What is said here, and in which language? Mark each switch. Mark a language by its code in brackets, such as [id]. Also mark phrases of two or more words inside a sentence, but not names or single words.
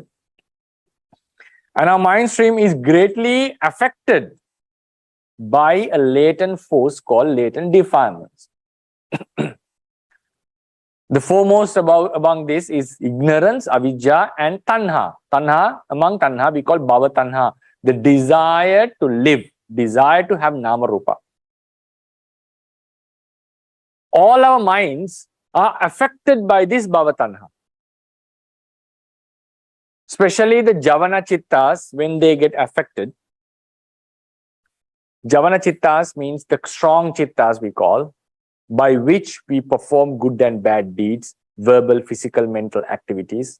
[en] And our mind stream is greatly affected by a latent force called latent defilements. The foremost among this is ignorance, avidya, and tanha. Among tanha, we call [pi] bhava tanha, [en] the desire to live, desire to have [pi] nama rupa. [en] All our minds are affected by this [pi] bhava tanha. [en] Especially the [pi] javana chittas, [en] when they get affected. [pi] Javana chittas [en] means the strong chittas we call, by which we perform good and bad deeds, verbal, physical, mental activities.